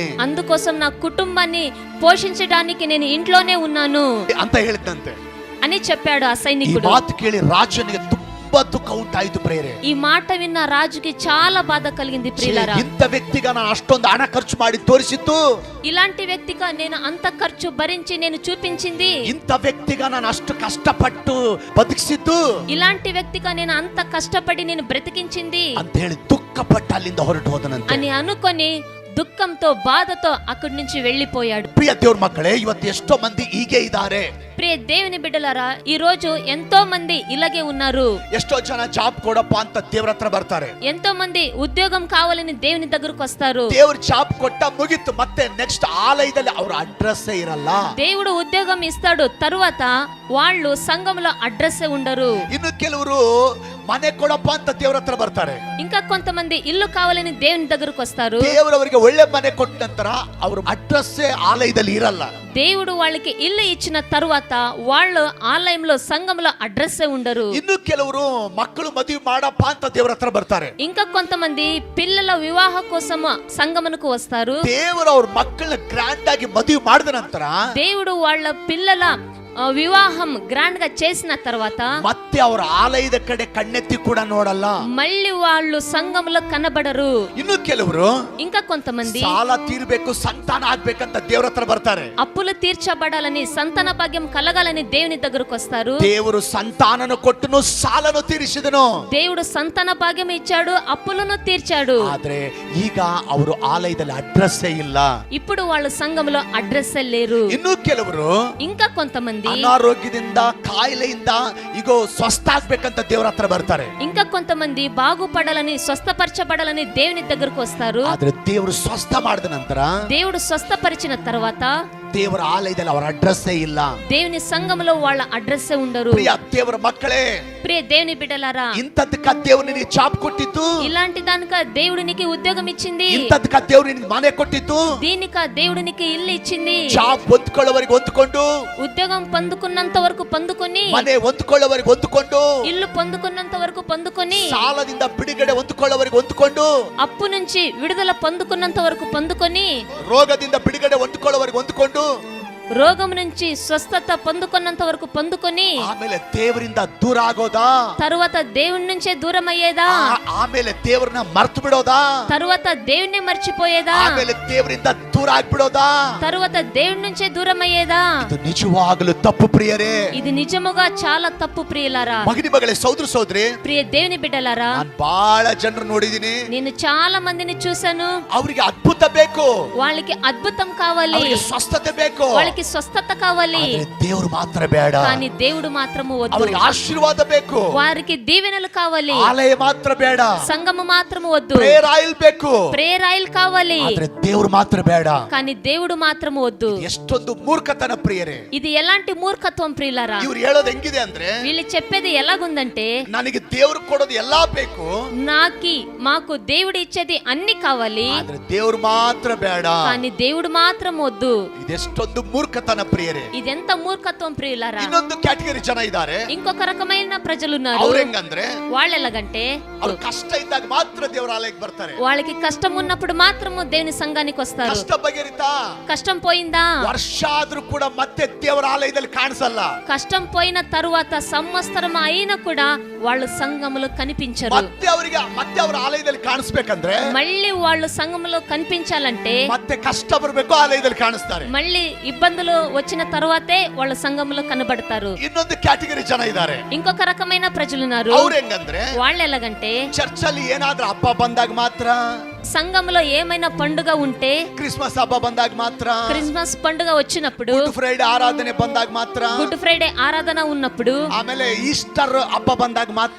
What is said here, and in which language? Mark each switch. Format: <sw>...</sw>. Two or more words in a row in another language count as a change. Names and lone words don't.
<te>అందుకోసం నా కుటుంబాన్ని పోషించడానికి నేను ఇంట్లోనే ఉన్నాను</te> <kn>ಅಂತ ಹೇಳಿದಂತೆ</kn> <te>అని చెప్పాడు ఆ</te> <kn>ಈ</kn> <te>సైనికుడు.</te> <kn>ಮಾತು ಕೇಳಿ ರಾಜನಿಗೆ ತುಂಬಾ ದುಃಖ ಉಂಟಾಯಿತು ಪ್ರೇರೆ.</kn> <te>ఈ మాట విన్న రాజుకి చాలా బాధ కలిగింది ప్రియులారా.</te> <kn>ಇಂಥ ವ್ಯಕ್ತಿಗ ನಾನು ಅಷ್ಟೊಂದು ಹಣ ಖರ್ಚು ಮಾಡಿ ತೋರಿಸಿತ್ತು,</kn> <te>ఇలాంటి వ్యక్తిగా నేను అంత ఖర్చు భరించి నేను చూపించింది,</te> <kn>ಇಂಥ ವ್ಯಕ್ತಿಗ ನಾನು ಅಷ್ಟು ಕಷ್ಟಪಟ್ಟು ಬದುಕಿಸಿದ್ದು</kn> <te>ఇలాంటి వ్యక్తిగా నేను అంత కష్టపడి నేను బ్రతికించింది</te> <kn>ಅಂತ ಹೇಳಿ ದುಃಖಪಟ್ಟು ಅಲ್ಲಿಂದ ಹೊರಟು ಹೋದನಂತೆ.</kn> <te>అని అనుకొని దుఃఖంతో బాధతో అక్కడి నుంచి వెళ్ళిపోయాడు.</te> <kn>ಪ್ರಿಯ ದೇವ್ರ ಮಕ್ಕಳೇ, ಇವತ್ತು ಎಷ್ಟೋ ಮಂದಿ ಹೀಗೆ ಇದ್ದಾರೆ.</kn> <te>ప్రియ దేవుని బిడ్డలారా, ఈ రోజు ఎంతో మంది ఇలాగే ఉన్నారు.</te> <kn>ಎಷ್ಟೋ ಜನ ಜಾಬ್ ಕೊಡಪ್ಪ ಅಂತ ದೇವ್ರ ಹತ್ರ ಬರ್ತಾರೆ.</kn> <te>ఎంతో మంది ఉద్యోగం కావాలని దేవుని దగ్గరకు వస్తారు.</te> <kn>ದೇವ್ರ ಜಾಬ್ ಕೊಟ್ಟ ಮುಗಿತು, ಮತ್ತೆ ನೆಕ್ಸ್ಟ್ ಆಲಯದಲ್ಲಿ ಅವ್ರ ಅಡ್ರೆಸ್ ಇರಲ್ಲ.</kn> <te>దేవుడు ఉద్యోగం ఇస్తాడు, తరువాత వాళ్ళు సంఘంలో అడ్రస్ ఉండరు.</te> <kn>ಇನ್ನು ಕೆಲವರು ಮನೆ ಕೊಡಪ್ಪ ಅಂತ ದೇವ್ರ ಹತ್ರ ಬರ್ತಾರೆ.</kn> <te>ఇంకా కొంతమంది ఇల్లు కావాలని దేవుని దగ్గరకు వస్తారు.</te> <kn>ದೇವರವರಿಗೆ ಒಳ್ಳೆ ಮನೆ ಕೊಟ್ಟ ನಂತರ ಅವ್ರ ಅಡ್ರೆಸ್ ಆಲಯದಲ್ಲಿ ಇರಲ್ಲ.</kn> <te>దేవుడు వాళ్ళకి ఇల్లు ఇచ్చిన తరువాత వాళ్ళు ఆలయంలో సంఘంలో అడ్రస్ ఉండరు.</te> <kn>ಇನ್ನು ಕೆಲವರು ಮಕ್ಕಳು ಮದುವೆ ಮಾಡಪ್ಪ ಅಂತ ದೇವ್ರ ಹತ್ರ ಬರ್ತಾರೆ.</kn> <te>ఇంకా కొంతమంది పిల్లల వివాహ కోసం సంఘమునకు వస్తారు.</te> <kn>ದೇವರು ಅವ್ರ ಮಕ್ಕಳನ್ನ ಗ್ರ್ಯಾಂಡ್ ಆಗಿ ಮದುವೆ ಮಾಡಿದ ನಂತರ</kn> <te>దేవుడు వాళ్ళ పిల్లల వివాహం గ్రాండ్ గా చేసిన తర్వాత</te> <kn>ಮತ್ತೆ ಅವರ ಆಲಯದ ಕಡೆ ಕಣ್ಣೆತ್ತಿ ಕೂಡ ನೋಡಲ್ಲ.</kn> <te>మళ్ళీ వాళ్ళు సంఘంలో కనబడరు.</te> <kn>ಇನ್ನು ಕೆಲವರು</kn> <te>ఇంకా కొంతమంది</te> <kn>ಸಾಲ ತೀರ್ಬೇಕು, ಸಂತಾನ ಆಗ್ಬೇಕಂತ ದೇವ್ರ ಹತ್ರ ಬರ್ತಾರೆ.</kn> <te>అప్పులు తీర్చబడాలని సంతాన భాగ్యం కలగాలని దేవుని దగ్గరకు వస్తారు.</te> <kn>ದೇವರು ಸಂತಾನನು ಕೊಟ್ಟನು, ಸಾಲನು ತೀರಿಸಿದನು.</kn> <te>దేవుడు సంతాన భాగ్యం ఇచ్చాడు, అప్పులను తీర్చాడు.</te> <kn>ಆದ್ರೆ ಈಗ ಅವರು ಆಲಯದಲ್ಲಿ ಅಡ್ರೆಸ್ಸೇ ಇಲ್ಲ.</kn> <te>ఇప్పుడు వాళ్ళు సంఘంలో అడ్రస్ లేరు.</te> <kn>ಇನ್ನು ಕೆಲವರು</kn> <te>ఇంకా కొంతమంది</te> <kn>ಅನಾರೋಗ್ಯದಿಂದ, ಕಾಯಿಲೆಯಿಂದ ಈಗ ಸ್ವಸ್ಥ ಆಗ್ಬೇಕಂತ ದೇವ್ರ ಹತ್ರ ಬರ್ತಾರೆ.</kn> <te>ఇంకా కొంతమంది బాగుపడాలని స్వస్థపరచబడాలని దేవుని దగ్గరకు వస్తారు.</te> <kn>ಆದ್ರೆ ದೇವರು ಸ್ವಸ್ಥ ಮಾಡಿದ ನಂತರ</kn> <te>దేవుడు స్వస్థపరిచిన తర్వాత</te> <kn>ದೇವರ ಆಲಯದಲ್ಲಿ ಅವರ ಅಡ್ರೆಸ್ಸೇ ಇಲ್ಲ.</kn> <te>దేవుని సంఘంలో వాళ్ళ అడ్రస్ ఉండరు.</te> <kn>ಪ್ರಿಯ ದೇವರ ಮಕ್ಕಳೇ,</kn> <te>ప్రియ దేవుని బిడ్డలారా,</te> <kn>ಇಂಥದಕ್ಕ ದೇವ್ರು ನಿನಗೆ ಜಾಬ್ ಕೊಟ್ಟಿತ್ತು,</kn> <te>ఇలాంటి దానిక దేవుడు నీకు ఉద్యోగం ఇచ్చింది,</te> <kn>ಇಂಥದಕ್ಕ ದೇವ್ರು ನಿನಗೆ ಮನೆ ಕೊಟ್ಟಿತ್ತು.</kn> <te>దీనిక దేవుడు నీకు ఇల్లు ఇచ్చింది.</te> <kn>ಜಾಬ್ ಹೊಂದ್ಕೊಳ್ಳೋವರೆಗೆ ಹೊಂದ್ಕೊಂಡು,</kn> <te>ఉద్యోగం పొందుకున్నంత వరకు పొందుకొని,</te> <kn>ಮನೆ ಹೊಂದ್ಕೊಳ್ಳೋವರೆಗೆ ಹೊಂದ್ಕೊಂಡು,</kn> <te>ఇల్లు పొందుకున్నంత వరకు పొందుకొని,</te> <kn>ಸಾಲದಿಂದ ಬಿಡುಗಡೆ ಹೊಂದ್ಕೊಳ್ಳೋವರೆಗೆ ಹೊಂದ್ಕೊಂಡು,</kn> <te>అప్పు నుంచి విడుదల పొందుకున్నంత వరకు పొందుకొని,</te> <kn>ರೋಗದಿಂದ ಬಿಡುಗಡೆ ಹೊಂದ್ಕೊಳ್ಳೋವರೆಗೆ ಹೊಂದ್ಕೊಂಡು,</kn> <te>రోగం నుంచి స్వస్థత పొందుకున్నంత వరకు పొందుకొని,</te> <kn>ಆಮೇಲೆ ದೇವರಿಂದ ದೂರ ಆಗೋದಾ,</kn> <te>తరువాత దేవుని నుంచే దూరం అయ్యేదా,</te> <kn>ಆಮೇಲೆ ದೇವರನ್ನ ಮರ್ತು ಬಿಡೋದಾ,</kn> <te>తరువాత దేవుణ్ణి మర్చిపోయేదా,</te> <kn>ಆಮೇಲೆ ದೇವರಿಂದ ದೂರ ಆಗ್ಬಿಡೋದಾ,</kn> <te>తరువాత దేవుడి నుంచే దూరం అయ్యేదా?</te> <kn>ಇದು ನಿಜವಾಗಲೂ ತಪ್ಪು ಪ್ರಿಯರೇ.</kn> <te>ఇది నిజముగా చాలా తప్పు ప్రియులారా.</te> <kn>ಮಗನಿ ಮಗಳೇ, ಸಹೋದರ ಸಹೋದರಿ,</kn> <te>ప్రియ దేవుని బిడ్డలారా,</te> <kn>ನಾನು ಬಹಳ ಜನರು ನೋಡಿದೀನಿ.</kn> <te>నేను చాలా మందిని చూశాను.</te> <kn>ಅವರಿಗೆ ಅದ್ಭುತ ಬೇಕು,</kn> <te>వాళ్ళకి అద్భుతం కావాలి,</te> <kn>ಅವರಿಗೆ ಸ್ವಸ್ಥತೆ ಬೇಕು,</kn> <te>వాళ్ళకి స్వస్థత కావాలి,</te> <kn>ಆದ್ರೆ ದೇವರು ಮಾತ್ರ ಬೇಡ.</kn> <te>కానీ దేవుడు మాత్రము వద్దు.</te> <kn>ಅವರಿಗೆ ಆಶೀರ್ವಾದ ಬೇಕು,</kn> <te>వారికి దీవెనలు కావాలి,</te> <kn>ಆಲಯ ಮಾತ್ರ ಬೇಡ.</kn> <te>సంఘము మాత్రము వద్దు,</te> <en>prayer oil</en> <kn>ಬೇಕು,</kn> <en>prayer oil</en> <te>కావాలి,</te> <kn>ಆದ್ರೆ ದೇವರು ಮಾತ್ರ ಬೇಡ.</kn> <te>కానీ దేవుడు మాత్రం వద్దు.</te> <kn>ಎಷ್ಟೊಂದು ಮೂರ್ಖತನ ಪ್ರಿಯರೇ.</kn> <te>ఇది ఎలాంటి మూర్ఖత్వం ప్రియులారా.</te> <kn>ಇವ್ರು ಹೇಳೋದು ಹೆಂಗಿದೆ ಅಂದ್ರೆ,</kn> <te>వీళ్ళు చెప్పేది ఎలాగుందంటే,</te> <kn>ನನಗೆ ದೇವ್ರು ಕೊಡೋದು ಎಲ್ಲಾ ಬೇಕು,</kn> <te>మాకు దేవుడు ఇచ్చేది అన్ని కావాలి,</te> <kn>ಆದ್ರೆ ದೇವ್ರು ಮಾತ್ರ ಬೇಡ.</kn> <te>కానీ దేవుడు మాత్రం వద్దు.</te> <kn>ಇದೆಷ್ಟೊಂದು ಮೂರ್ಖತನ ಪ್ರಿಯರೇ.</kn> <te>ఇదెంత మూర్ఖత్వం ప్రియులారా.</te> <kn>ಇನ್ನೊಂದು ಕ್ಯಾಟಗರಿ ಜನ ಇದ್ದಾರೆ.</kn> <te>ఇంకొక రకమైన ప్రజలున్నారు.</te> <kn>ಅವ್ರು ಹೆಂಗಂದ್ರೆ,</kn> <te>వాళ్ళు ఎలాగంటే,</te> <kn>ಅವ್ರು ಕಷ್ಟ ಇದ್ದಾಗ ಮಾತ್ರ ದೇವರ ಆಲಯಕ್ಕೆ ಬರ್ತಾರೆ.</kn> <te>వాళ్ళకి కష్టం ఉన్నప్పుడు మాత్రము దేవుని సంఘానికి వస్తారు.</te> <kn>ಕಷ್ಟ ಬಗೆರಿತಾ,</kn> <te>కష్టం పోయిందా,</te> <kn>ವರ್ಷ ಆದ್ರೂ ಕೂಡ ಮತ್ತೆ ದೇವರ ಆಲಯದಲ್ಲಿ ಕಾಣಿಸಲ್ಲ.</kn> <te>కష్టం పోయిన తరువాత సంవత్సరం అయినా కూడా వాళ్ళు సంఘములో కనిపించరు.</te> <kn>ಮತ್ತೆ ಅವರ ಆಲಯದಲ್ಲಿ ಕಾಣಿಸ್ಬೇಕಂದ್ರೆ,</kn> <te>మళ్ళీ వాళ్ళు సంఘములో కనిపించాలంటే</te> <kn>ಮತ್ತೆ ಕಷ್ಟ ಬರಬೇಕು, ಆಲಯದಲ್ಲಿ ಕಾಣಿಸ್ತಾರೆ.</kn> <te>మళ్ళీ ఇబ్బందులు వచ్చిన తరువాతే వాళ్ళ సంఘములో కనబడతారు.</te> <kn>ಇನ್ನೊಂದು ಕ್ಯಾಟಗರಿ ಜನ ಇದ್ದಾರೆ.</kn> <te>ఇంకొక రకమైన ప్రజలున్నారు.</te> <kn>ಅವ್ರು ಹೆಂಗಂದ್ರೆ,</kn> <te>వాళ్ళు ఎలాగంటే,</te> <kn>ಚರ್ಚ್ ಅಲ್ಲಿ ಏನಾದ್ರೂ ಹಬ್ಬ ಬಂದಾಗ ಮಾತ್ರ,</kn> <te>సంఘములో ఏమైనా పండుగ ఉంటే,</te> <kn>ಕ್ರಿಸ್ಮಸ್ ಹಬ್ಬ ಬಂದಾಗ ಮಾತ್ರ,</kn> <te>క్రిస్మస్ పండుగ వచ్చినప్పుడు,</te> <kn>ಗುಡ್ ಫ್ರೈಡೆ ಆರಾಧನೆ ಬಂದಾಗ ಮಾತ್ರ,</kn> <te>గుడ్ ఫ్రైడే ఆరాధన ఉన్నప్పుడు,</te> <kn>ಆಮೇಲೆ ಈಸ್ಟರ್ ಹಬ್ಬ ಬಂದಾಗ ಮಾತ್ರ,</kn>